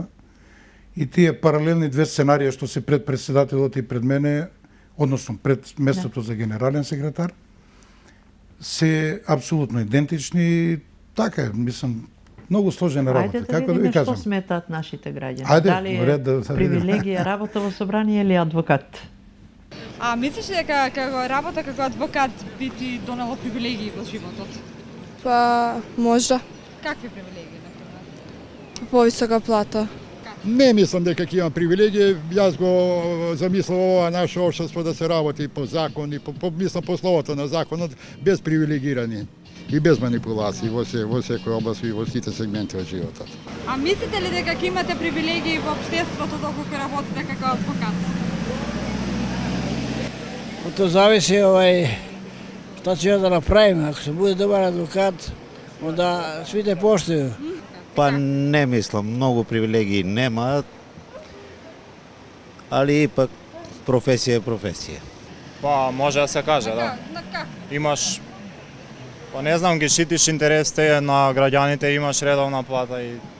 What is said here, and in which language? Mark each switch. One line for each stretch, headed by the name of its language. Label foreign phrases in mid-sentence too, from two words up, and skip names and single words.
Macedonian: И тие паралелни две сценарија што се пред председателот и пред мене, односно пред местото за генерален секретар, се апсолутно идентични. Така е, мислам, многу сложена работа. Ајде да Како да ви видиме што кажам? сметаат нашите граѓани. Ајде, Дали во ред да е видиме. привилегија работа во собрание или адвокат? А мислиш ли дека како работа како адвокат би ти донело привилегии во животот?
Serbian: Pa možda
Macedonian: Какви привилегии, например? повисока плата. Не мислам дека ќе имам привилегии, јас го замислам ова наше општество да се работи по закон и мислам по словото на законот без привилегирани и без манипулации во секој област и во сите сегменти од животот. А мислите ли дека ќе имате привилегии во општеството доколку работите како адвокат?
Serbian: To zavisi šta ću ja da napravim. Ako se bude dobar advokat, onda svi te poštuju.
Macedonian: Па не мислам, многу привилегии нема, али ипак професија е професија. Па може да се каже, да. На какви? Имаш, па не знам, ги штитиш интересите на граѓаните, имаш редовна плата и